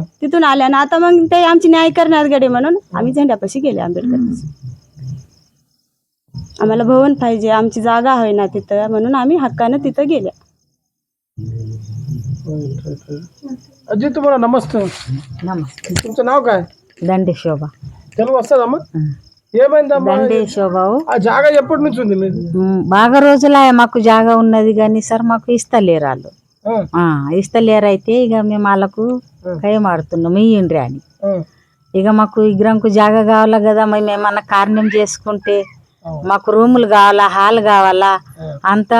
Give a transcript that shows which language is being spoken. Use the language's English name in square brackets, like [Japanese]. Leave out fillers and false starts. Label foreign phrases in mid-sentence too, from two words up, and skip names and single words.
[Marathi] तिथून आल्यानं आता मग ते आमची न्याय करण्यात गडे म्हणून आम्ही झेंड्यापाशी गेले आंबेडकर आम्हाला भवन पाहिजे आमची जागा आहे ना तिथं म्हणून आम्ही हक्कानं तिथं गेल्या अजी तुम्हाला नमस्ते नमस्ते तुमचं नाव काय [Telugu] దండే శోభ తెలుగు వస్తుందమ్మా ఏమైందమ్మా దండే శోభ ఆ జాగా ఎప్పటి నుంచి ఉంది మీది బాగా రోజులా మాకు జాగా ఉన్నది కానీ సార్ మాకు ఇస్తలేరు వాళ్ళు ఆ, ఇస్తలేరు అయితే ఇక మేము వాళ్ళకు కయమాడుతున్నాం ఇయ్యండ్రి అని ఆ, ఇక మాకు విగ్రహంకు జాగా కావాలా కదా మేము ఏమన్నా కారణం చేసుకుంటే మాకు రూములు కావాలా హాల్ కావాలా అంతా